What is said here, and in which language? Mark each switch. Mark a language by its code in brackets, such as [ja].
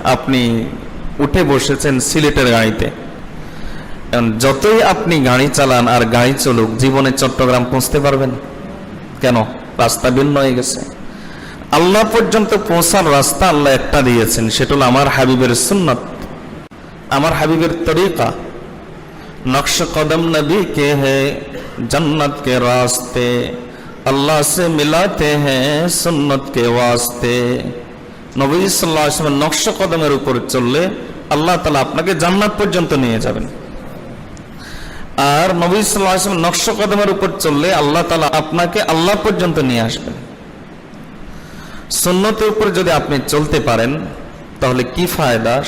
[bn] আপনি উঠে বসেছেন সিলেটের গাড়িতে, যতই আপনি গাড়ি চালান আর গাড়ি চলুক, জীবনে চট্টগ্রাম পৌঁছতে পারবেন? কেন? রাস্তা ভিন্ন হয়ে গেছে। আল্লাহ পর্যন্ত পৌঁছার রাস্তা আল্লাহ একটা দিয়েছেন, সেটা হলো আমার হাবিবের সুন্নাত, আমার হাবিবের তরিকা। [hi] নকশ কদম নবী কে হ্যায় जन्नत के रास्ते, अल्लाह से मिलाते हैं सुन्नत के वास्ते। [bn] নবী সাল্লাল্লাহু আলাইহি ওয়াসাল্লাম নকশ কদমের উপর চললে আল্লাহ তাআলা আপনাকে জান্নাত পর্যন্ত নিয়ে যাবেন, আর নবী সাল্লাল্লাহু আলাইহি ওয়াসাল্লাম নকশ কদমের উপর চললে আল্লাহ তাআলা আপনাকে আল্লাহ পর্যন্ত নিয়ে আসবেন। সুন্নতের উপর যদি আপনি চলতে পারেন তাহলে কি ফায়দা?